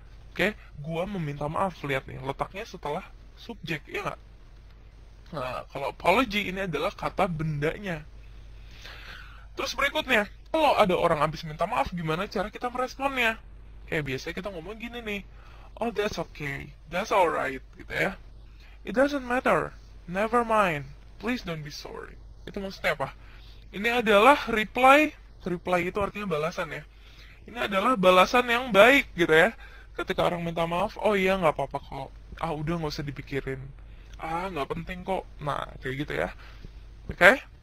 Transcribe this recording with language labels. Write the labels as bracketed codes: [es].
[id] Oke, gua meminta maaf. Lihat nih, letaknya setelah subjek, ya nggak? Nah, kalau apology ini adalah kata bendanya. Terus berikutnya, kalau ada orang habis minta maaf, gimana cara kita meresponnya? Kayak biasanya kita ngomong gini nih, [en] oh that's okay, that's alright, [id] gitu ya. [en] It doesn't matter, never mind, please don't be sorry. [id] Itu maksudnya apa? Ini adalah reply itu artinya balasan ya. Ini adalah balasan yang baik gitu ya. Ketika orang minta maaf, oh iya nggak apa-apa kok. Ah udah nggak usah dipikirin. Ah nggak penting kok. Nah kayak gitu ya. Oke? Okay?